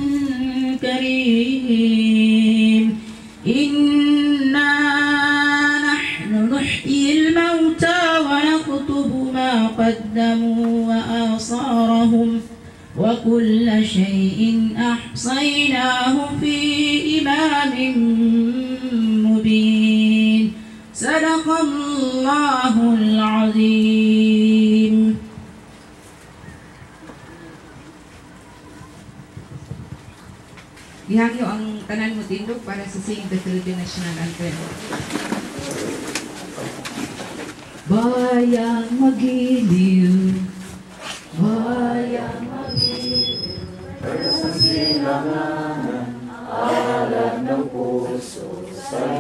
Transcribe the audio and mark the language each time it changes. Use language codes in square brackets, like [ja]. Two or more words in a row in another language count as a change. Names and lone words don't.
[ar] كريم إنا نحن نحيي الموتى ونكتب ما قدموا وآثارهم وكل شيء أحصيناه في إمام مبين صدق الله العظيم. [ceb] Gihangyo ang tanan mo tindog para sa [en] sing the [ceb] Philippine National Anthem. [tl] Bayang magiliw, bayang magiliw, sa silanganan, alad ng puso, sa